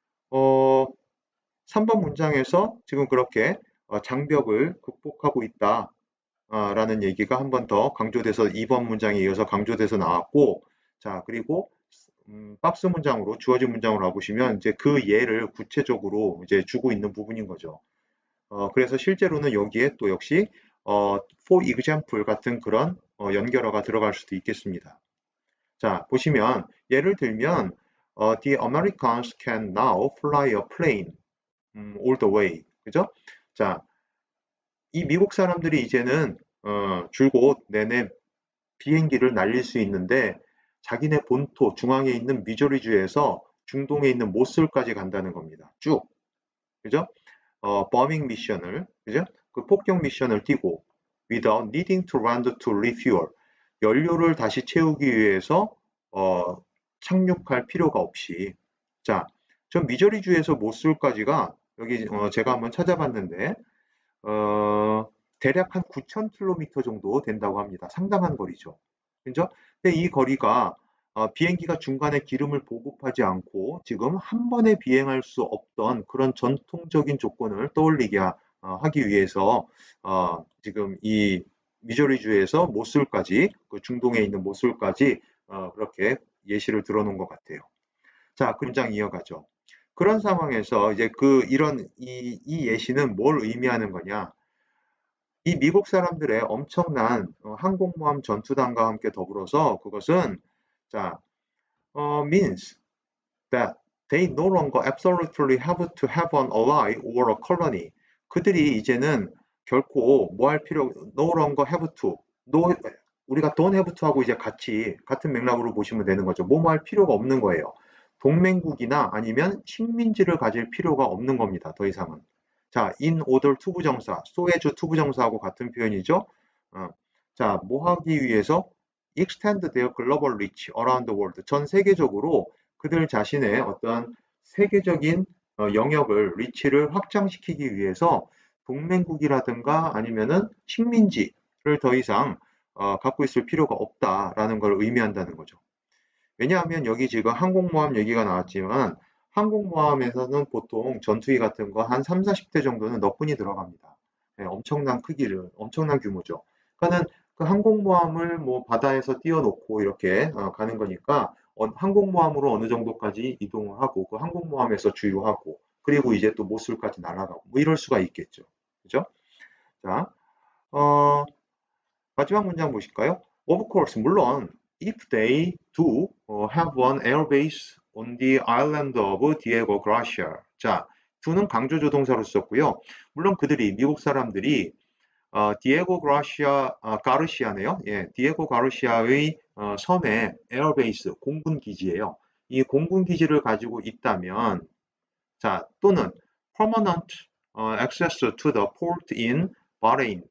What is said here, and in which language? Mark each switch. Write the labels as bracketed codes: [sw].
[ko] 3번 문장에서 지금 그렇게 장벽을 극복하고 있다 라는 얘기가 한 번 더 강조돼서 2번 문장에 이어서 강조돼서 나왔고 자 그리고 박스 문장으로 주어진 문장으로 와보시면 이제 그 예를 구체적으로 이제 주고 있는 부분인 거죠. 그래서 실제로는 여기에 또 역시 [en] for example [ko] 같은 그런 연결어가 들어갈 수도 있겠습니다. 자, 보시면 예를 들면 [en] the Americans can now fly a plane all the way. [ko] 그죠? 자, 이 미국 사람들이 이제는 줄곧 내내 비행기를 날릴 수 있는데 자기네 본토 중앙에 있는 미조리주에서 중동에 있는 모슬까지 간다는 겁니다. 쭉. 그죠? 버밍 미션을, 그죠? 그 폭격 미션을 뛰고 [en] without needing to land to refuel. [ko] 연료를 다시 채우기 위해서 착륙할 필요가 없이. 자, 저 미조리주에서 모술까지가 여기 제가 한번 찾아봤는데 대략 한 9,000km 정도 된다고 합니다. 상당한 거리죠. 그죠? 근데 이 거리가 비행기가 중간에 기름을 보급하지 않고 지금 한 번에 비행할 수 없던 그런 전통적인 조건을 떠올리게 하기 위해서 지금 이 미조리주에서 모술까지 그 중동에 있는 모술까지 그렇게 예시를 들어놓은 것 같아요. 자, 그 문장 이어가죠. 그런 상황에서 이제 이런 이 예시는 뭘 의미하는 거냐? 이 미국 사람들의 엄청난 항공모함 전투단과 함께 더불어서 그것은 자, [en] means that they no longer absolutely have to have an ally or a colony. [ko] 그들이 이제는 결코 뭐 할 필요, [en] no longer have to, no, [ko] 우리가 [en] don't have to [ko] 하고 이제 같이 같은 맥락으로 보시면 되는 거죠. 뭐뭐 할 필요가 없는 거예요. 동맹국이나 아니면 식민지를 가질 필요가 없는 겁니다. 더 이상은. 자, in order 투부정사, so as 투부정사하고 같은 표현이죠. 어, 자, 뭐 하기 위해서 [en] extend their global reach around the world. [ko] 전 세계적으로 그들 자신의 어떤 세계적인 영역을, 리치를 확장시키기 위해서 동맹국이라든가 아니면은 식민지를 더 이상 갖고 있을 필요가 없다라는 걸 의미한다는 거죠. 왜냐하면 여기 지금 항공모함 얘기가 나왔지만 항공모함에서는 보통 전투기 같은 거 한 3, 40대 정도는 너뿐이 들어갑니다. 네, 엄청난 크기를, 엄청난 규모죠. 그러니까는 그 항공모함을 뭐 바다에서 띄워놓고 이렇게 가는 거니까 항공모함으로 어느 정도까지 이동을 하고 그 항공모함에서 주유하고 그리고 이제 또 모술까지 날아가고 뭐 이럴 수가 있겠죠. 그죠? 자, 어, 마지막 문장 보실까요? [en] Of course, [ko] 물론 [en] if they do have one airbase on the island of Diego Garcia. [ko] 자, do는 강조 조동사로 썼고요. 물론 그들이 미국 사람들이 디에고 가르시아네요. 예, 디에고 가르시아의 섬에 에어베이스 공군 기지예요. 이 공군 기지를 가지고 있다면 자, 또는 [en] permanent access to the port in [ko] 바레인.